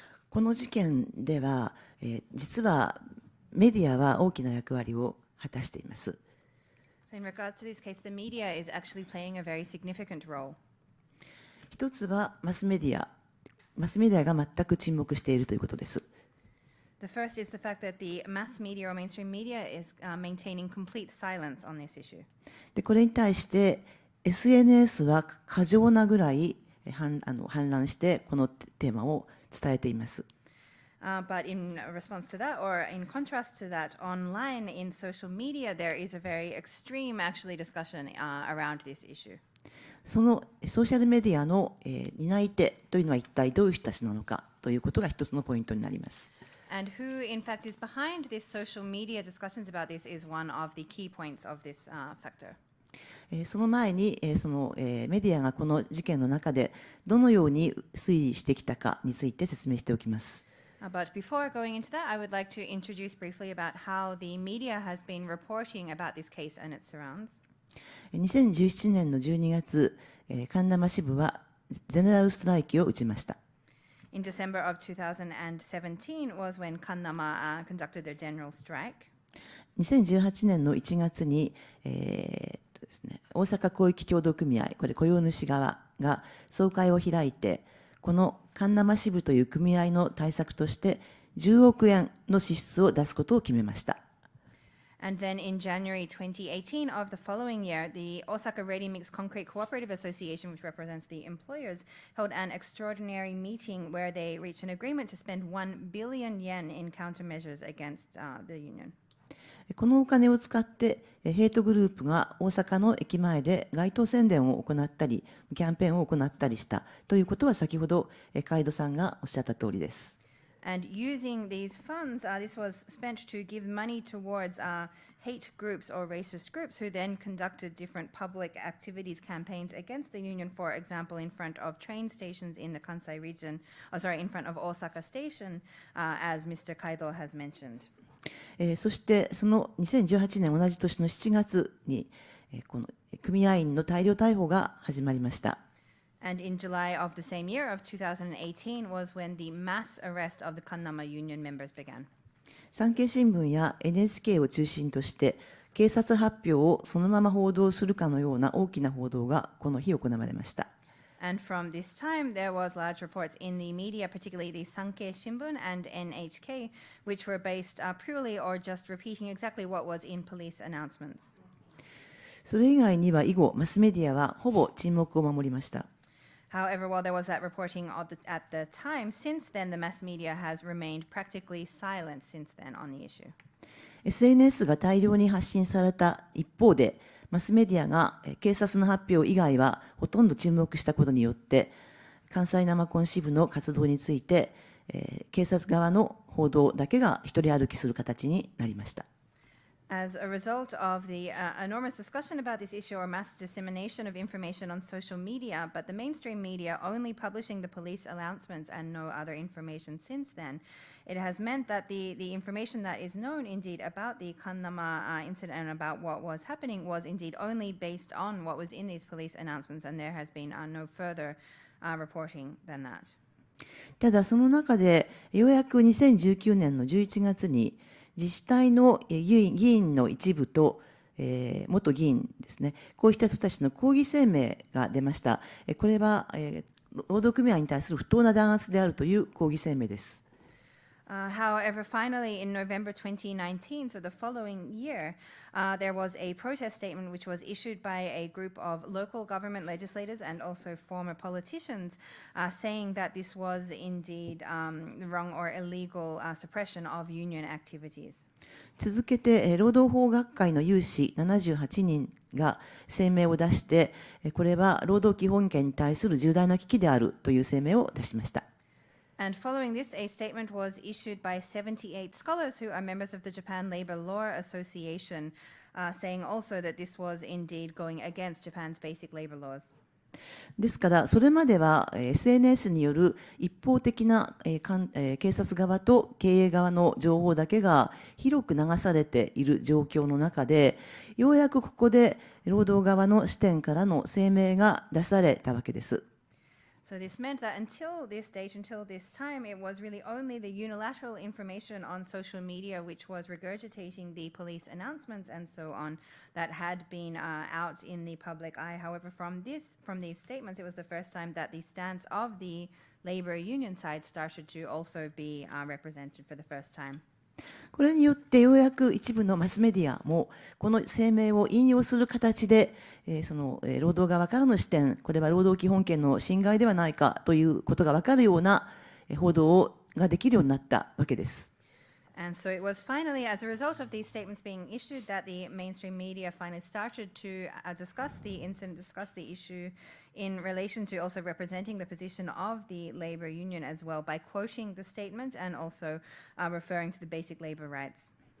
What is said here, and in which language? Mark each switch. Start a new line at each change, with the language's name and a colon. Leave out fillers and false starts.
Japanese: この事件では、実はメディアは大きな役割を果たしています。
English: So in regards to this case, the media is actually playing a very significant role.
Japanese: 一つはマスメディアが全く沈黙しているということです。
English: The first is the fact that the mass media or mainstream media is maintaining complete silence on this issue.
Japanese: で、これに対して SNS は過剰なぐらい氾濫してこのテーマを伝えています。
English: But in response to that, or in contrast to that, online in social media, there is a very extreme actually discussion around this issue.
Japanese: そのソーシャルメディアの担い手というのは一体どういう人たちなのかということが一つのポイントになります。
English: And who, in fact, is behind this social media discussions about this is one of the key points of this factor.
Japanese: その前にそのメディアがこの事件の中でどのように推移してきたかについて説明しておきます。
English: But before going into that, I would like to introduce briefly about how the media has been reporting about this case and its surrounds.
Japanese: 2017年の12月、神生支部はゼネラルストライキを打ちました。
English: In December of 2017 was when Kannama conducted their general strike.
Japanese: 2018年の1月に、ですね、大阪広域協同組合、これ雇用主側が総会を開いて、この神生支部という組合の対策として10億円の支出を出すことを決めました。
English: And then in January 2018 of the following year, the Osaka Ready Mix Concrete Cooperative Association, which represents the employers, held an extraordinary meeting where they reached an agreement to spend 1 billion yen in countermeasures against the union.
Japanese: このお金を使ってヘイトグループが大阪の駅前で街頭宣伝を行ったりキャンペーンを行ったりしたということは先ほどカイドさんがおっしゃった通りです。
English: And using these funds, this was spent to give money towards hate groups or racist groups who then conducted different public activities, campaigns against the union, for example, in front of train stations in the Kansai region, in front of Osaka Station, as Mr. Kaido has mentioned.
Japanese: そしてその2018年同じ年の7月に、この組合員の大量逮捕が始まりました。
English: And in July of the same year of 2018 was when the mass arrest of the Kannama union members began.
Japanese: 産経新聞や NHK を中心として警察発表をそのまま報道するかのような大きな報道がこの日行われました。
English: And from this time, there was large reports in the media, particularly the Sankei Shimbun and NHK, which were based purely or just repeating exactly what was in police announcements.
Japanese: それ以外には以後マスメディアはほぼ沈黙を守りました。
English: However, while there was that reporting at the time, since then the mass media has remained practically silent since then on the issue.
Japanese: SNS が大量に発信された一方で、マスメディアが警察の発表以外はほとんど沈黙したことによって、関西生コン支部の活動について、警察側の報道だけが一人歩きする形になりました。
English: As a result of the enormous discussion about this issue or mass dissemination of information on social media, but the mainstream media only publishing the police announcements and no other information since then, it has meant that the information that is known indeed about the Kannama incident and about what was happening was indeed only based on what was in these police announcements, and there has been no further reporting than that.
Japanese: ただその中でようやく2019年の11月に自治体の議員の一部と、元議員ですね、こういった人たちの抗議声明が出ました。これは、労働組合に対する不当な弾圧であるという抗議声明です。
English: However, finally, in November 2019, so the following year, there was a protest statement which was issued by a group of local government legislators and also former politicians, saying that this was indeed wrong or illegal suppression of union activities.
Japanese: 続けて労働法学会の有志78人が声明を出して、これは労働基本権に対する重大な危機であるという声明を出しました。
English: And following this, a statement was issued by 78 scholars who are members of the Japan Labor Law Association, saying also that this was indeed going against Japan's basic labor laws.
Japanese: ですからそれまでは SNS による一方的な警察側と経営側の情報だけが広く流されている状況の中で、ようやくここで労働側の視点からの声明が出されたわけです。
English: So this meant that until this date, until this time, it was really only the unilateral information on social media which was regurgitating the police announcements and so on that had been out in the public eye. However, from these statements, it was the first time that the stance of the labor union side started to also be represented for the first time.
Japanese: これによってようやく一部のマスメディアもこの声明を引用する形で、その労働側からの視点、これは労働基本権の侵害ではないかということが分かるような報道ができるようになったわけです。
English: And so it was finally, as a result of these statements being issued, that the mainstream media finally started to discuss the incident, discuss the issue in relation to also representing the position of the labor union as well by quoting the statement and also referring to the basic labor rights.